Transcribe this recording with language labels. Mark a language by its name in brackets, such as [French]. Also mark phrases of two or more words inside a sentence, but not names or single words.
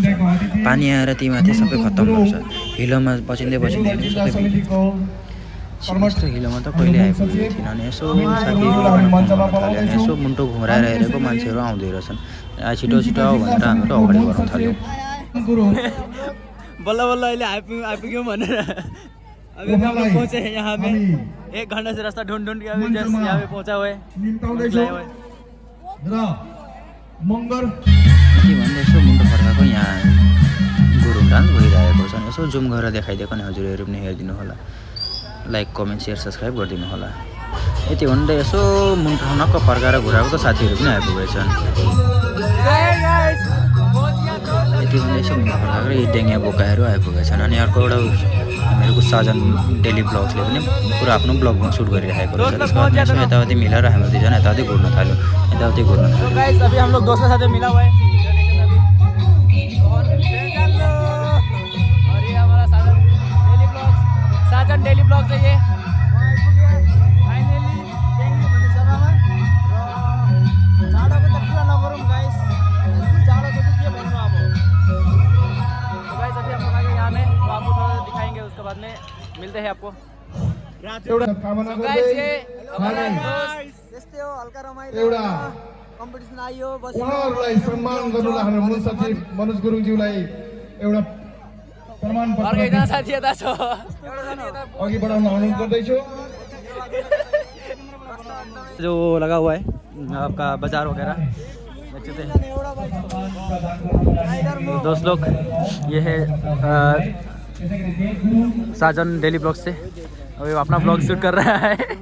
[Nepali] पानी आएर तीमाथि सबै खत्तम रहेछ। हिलोमा बचिँदै सबै यस्तो हिलोमा त कहिले आइपुगेको थिएन। अनि यसो साथीहरू यसो मुन्टो घुराएर हेरेको मान्छेहरू आउँदै रहेछन्। छिटो आऊ भनेर हामीहरू अगाडि बढ्न थाल्यौँ। बल्ल अहिले आइपुग्यौँ भनेर [Hindi] अभी हम लोग पहुंचे हैं यहाँ में। 1 घंटा से रास्ता ढूंढ के अभी जस्ट यहाँ पे पहुंचा हुआ है। [Nepali] भन्दै यसो मुन्टो फर्काएको यहाँ गुरुङ डान्स भइरहेको छ। यसो जुम गरेर देखाइदिएको नि हजुरहरू पनि हेरिदिनु होला। [English] like comment share subscribe [Nepali] गरिदिनु होला। यति भन्दै यसो मुन्टो नक्क फर्काएर घुराएको त साथीहरू पनि आइपुगेछन्। यति भन्दै यसो मुन्टो फर्काएर यी डेङ्गिया बोकाहरू आइपुगेछन्। अनि अर्को एउटा हामीहरूको साजन डेली ब्लग्सले पनि पुरा आफ्नो ब्लगमा सुट गरिरहेको रहेछ। त्यसको बाद यसो यताउति मिलाएर हाम्रो 2 जना यताउति घुर्न थाल्यो। [Hindi] गाइस अभी हम लोग दोस्तों के साथ मिला हुआ है और ये हमारा साजन डेली ब्लॉग्स है। [Nepali] ये फाइनली टेंगी भन्ने जग्गामा र जाडोको त पुरा नगरौँ गाइस। जाडो चाहिँ के भन्नु अब। [Hindi] तो गाइस अभी हम लोग आगे यहाँ में तो आपको थोड़ा दिखाएंगे। उसके बाद में मिलते हैं आपको। तो गाइस ये हमारा [Nepali] यस्तै हो, हल्का रमाइलो कम्पिटिसन आइयो। बस उहाँहरूलाई सम्मान गर्नुलाई हाम्रो मुख्य सचिव मनोज गुरुङज्यूलाई एउटा प्रमाणपत्र एकजना साथी यता छ अघि बढाउन अनुरोध गर्दैछु। [Hindi] जो लगा हुआ है आपका बाजार वगैरह दोस्त लोग, ये है साजन डेली ब्लॉग से। अभी अपना [English] blog shoot [Hindi] कर रहा है।